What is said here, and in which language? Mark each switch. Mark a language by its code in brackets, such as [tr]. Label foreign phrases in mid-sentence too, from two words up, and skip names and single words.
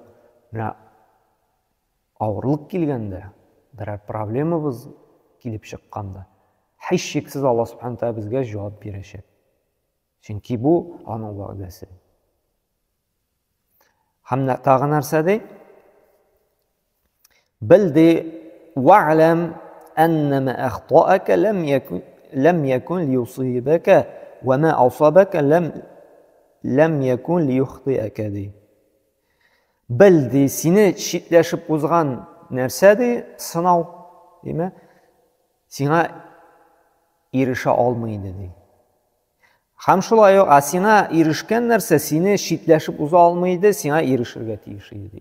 [tt] Менә авырлык килгәндә, бер проблемабыз килеп чыкканда, һич шиксез Аллаһ Субхану Тәгалә безгә җавап бирәчәк. Чөнки бу аның вәгъдәсе. Һәм тагы нәрсә ди? [ar] Белди واعلم أن ما أخطأك لم يكن ليصيبك وما أصابك لم يكن ليخطئك ди. [tt] Белди сине читләшеп узган нәрсә ди? Сынау, диме? Сиңа ирешә алмайды ди. Һәм шулай ук сиңа ирешкән нәрсә сине читләшеп уза алмайды, сиңа ирешергә тиеш ди.